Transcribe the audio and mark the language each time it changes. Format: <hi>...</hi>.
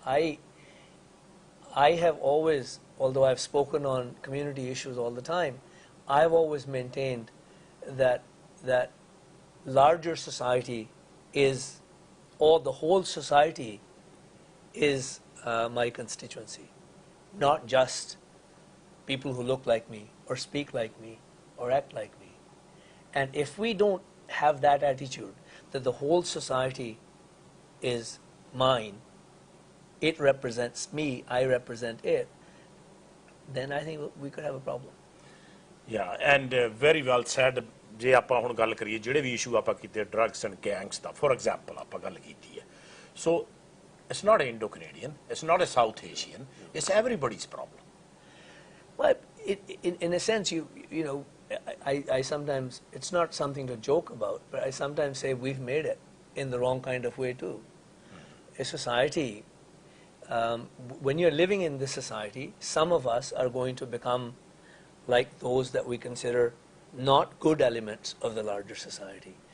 <en>I have always, although I've spoken on community issues all the time, I've always maintained that larger society is, or the whole society is my constituency, not just people who look like me or speak like me or act like me. And if we don't have that attitude, that the whole society is mine, it represents me, I represent it, then I think we could have a problem. Yeah, and very well said.</en> <pa>ਜੇ ਆਪਾਂ ਹੁਣ ਗੱਲ ਕਰੀਏ ਜਿਹੜੇ ਵੀ issue ਆਪਾਂ ਕੀਤੇ drugs and gangs ਦਾ, for example ਆਪਾਂ ਗੱਲ ਕੀਤੀ ਹੈ, ਸੋ</pa> <en>it's not an Indo-Canadian, it's not a South Asian, it's everybody's problem. Well, in a sense, you know, I sometimes, it's not something to joke about, but I sometimes say we've made it in the wrong kind of way too. A society, when you're living in this society, some of us are going to become like those that we consider not good elements of the larger society.</en>